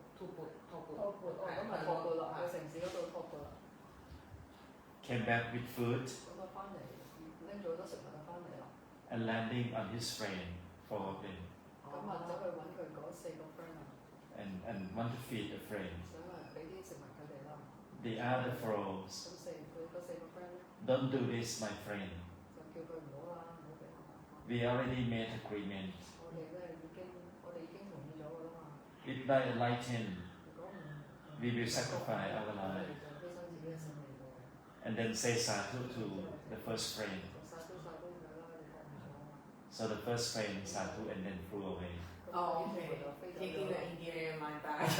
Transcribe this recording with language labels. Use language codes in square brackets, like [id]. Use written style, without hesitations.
[yue] 咁咪托缽啦，去城市嗰度托缽啦。 [en] Came back with food [yue] 咁啊翻嚟，拎咗好多食物翻嚟啦。 [en] and landing on his friend, 4 of them, [yue] 咁啊走去揾佢嗰4個 friend 啊， [en] and want to feed the friend. [yue] 想俾啲食物佢哋啦。 [en] The other froze, [yue] 咁佢嗰4個 friend 咧 [en] don't do this, my friend. [yue] 就叫佢唔好啦，唔好俾我啦。 [en] We already made agreement. [yue] 我哋已經同意咗㗎啦嘛。 [en] If not enlightened, [yue] 如果唔 [en] we will sacrifice our [yue] 我 [en] life. [yue] 哋就犧牲自己嘅性命㗎。 [en] And then say sadhu to the first friend. [yue] 殺都殺咗佢啦，你講唔錯啊。 [en] So the first friend sadhu and then flew away. Taking the Indian airline back.